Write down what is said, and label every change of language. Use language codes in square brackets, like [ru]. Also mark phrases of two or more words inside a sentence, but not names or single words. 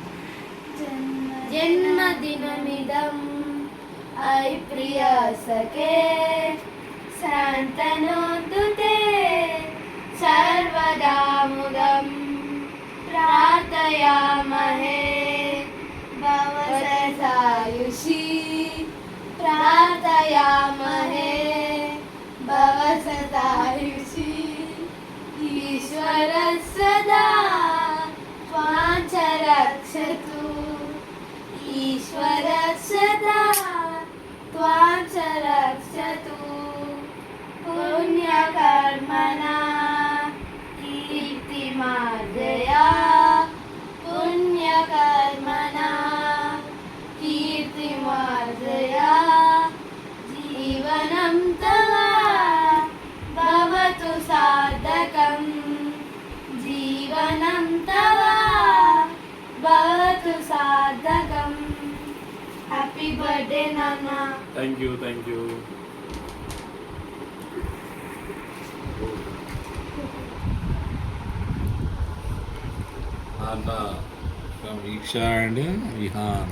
[sa] జన్మదినమిదం అయి ప్రియా సఖే శాంతనోతు తే సర్వదా ముదం ప్రార్థయామహే భవతు సాయుషీ ప్రార్థయామహే భవతు సాయుషీ ఈశ్వర సదా त्वां च रक्षतु ईश्वर सदा त्वां च रक्षतु पुण्यकर्मणा कीर्तिमार्जया पुण्यकर्मणा कीर्तिमार्जया जीवनं तव भवतु सार्थकम् जीवनं तव भवतु सार्थकम् [en] Happy birthday [sa] నాన్న [en] Thank you thank you. Anna Veeksha and Vihaan